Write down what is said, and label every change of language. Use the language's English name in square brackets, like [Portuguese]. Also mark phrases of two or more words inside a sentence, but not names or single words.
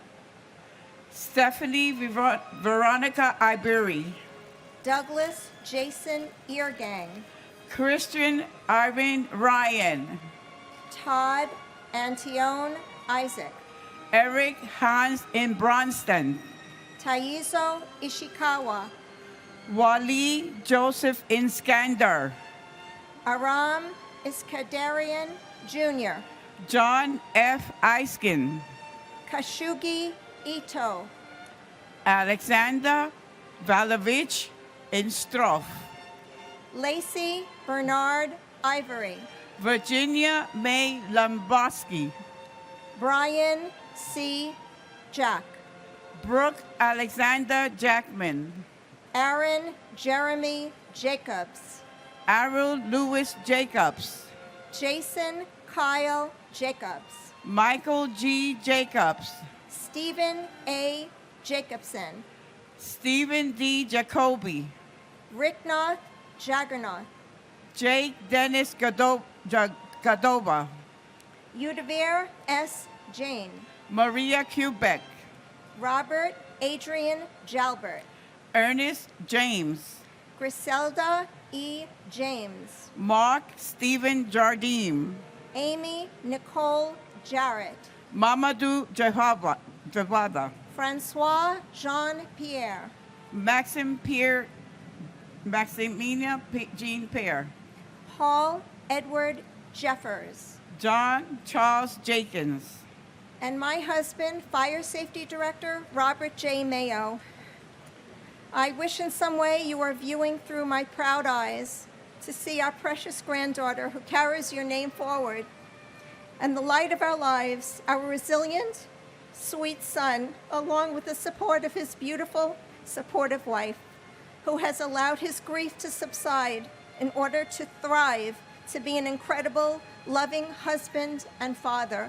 [English] Stephanie Veronica Iberi. Douglas Jason Eargang. Christian Irving Ryan. Todd Antione Isaac. Eric Hans in Bronston. Taizo Ishikawa. Wally Joseph Inskander. Aram Iskandarian Jr. John F. Eiskin. Kashugi Ito. Alexander Valovich Instroff. Lacey Bernard Ivory. Virginia May Lombowski. Brian C. Jack. Brooke Alexander Jackman. Aaron Jeremy Jacobs. Arul Lewis Jacobs. Jason Kyle Jacobs. Michael G. Jacobs. Stephen A. Jacobson. Stephen D. Jacoby. Ricknoth Jaggernoth. Jake Dennis Gadova. Udavir S. Jane. Maria Quebec. Robert Adrian Jalbert. Ernest James. Griselda E. James. Mark Stephen Jardim. Amy Nicole Jarrett. Mamadou Javada. Francois Jean-Pierre. Maximina Jean Pierre. Paul Edward Jeffers. John Charles Jenkins. And my husband, Fire Safety Director Robert J. Mayo. I wish in some way you are viewing through my proud eyes to see our precious granddaughter who carries your name forward, and the light of our lives, our resilient, sweet son, along with the support of his beautiful, supportive wife, who has allowed his grief to subside in order to thrive, to be an incredible, loving husband and father.